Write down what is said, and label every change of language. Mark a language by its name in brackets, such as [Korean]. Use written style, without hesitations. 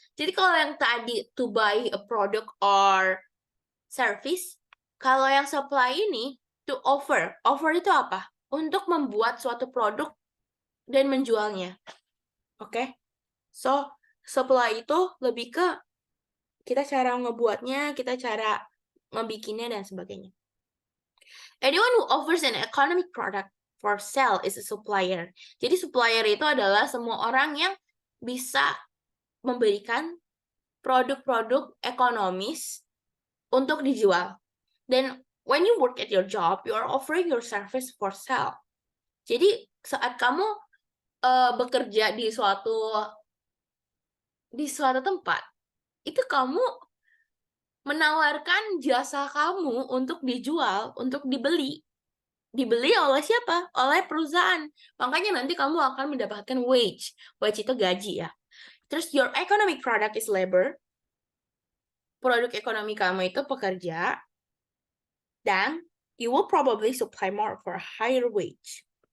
[Indonesian] Jadi kalau yang tadi [English] to buy a product or service, [Indonesian] kalau yang supply ini [English] to offer. [Indonesian] Offer itu apa? Untuk membuat suatu produk dan menjualnya. Oke? So, supply itu lebih ke kita cara ngebuatnya, kita cara ngebikinnya, dan sebagainya. [English] Anyone who offers an economic product for sale is a supplier. [Indonesian] Jadi supplier itu adalah semua orang yang bisa memberikan produk-produk ekonomis untuk dijual. Dan [English] when you work at your job, you are offering your service for sale. [Indonesian] Jadi saat kamu bekerja di suatu tempat, itu kamu menawarkan jasa kamu untuk dijual, untuk dibeli. Dibeli oleh siapa? Oleh perusahaan. Makanya nanti kamu akan mendapatkan wage. Wage itu gaji ya. Terus [English] your economic product is labor. [Indonesian] Produk ekonomi kamu itu pekerja. Dan [English] you will probably supply more for a higher wage.